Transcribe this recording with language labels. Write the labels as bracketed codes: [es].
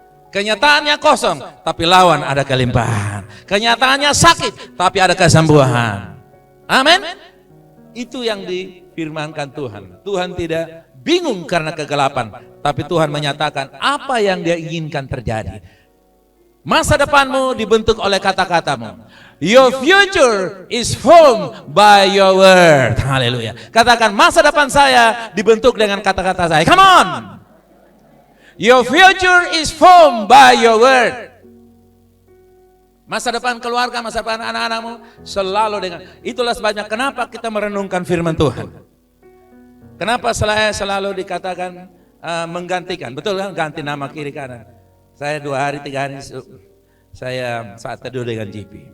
[id] Kenyataannya kosong, tapi lawan ada kelimpahan. Kenyataannya sakit, tapi ada kesembuhan. Amin. Itu yang difirmankan Tuhan. Tuhan tidak bingung karena kegelapan, tapi Tuhan menyatakan apa yang Dia inginkan terjadi. Masa depanmu dibentuk oleh kata-katamu. [en] Your future is formed by your word. Haleluya. [id] Katakan, masa depan saya dibentuk dengan kata-kata saya. [en] Come on. Your future is formed by your word. [id] Masa depan keluarga, masa depan anak-anakmu selalu dengan. Itulah sebabnya kenapa kita merenungkan firman Tuhan. Kenapa selalu dikatakan menggantikan. Betul kan? Ganti nama kiri kanan. Saya 2 hari 3 hari saya saat teduh dengan GP.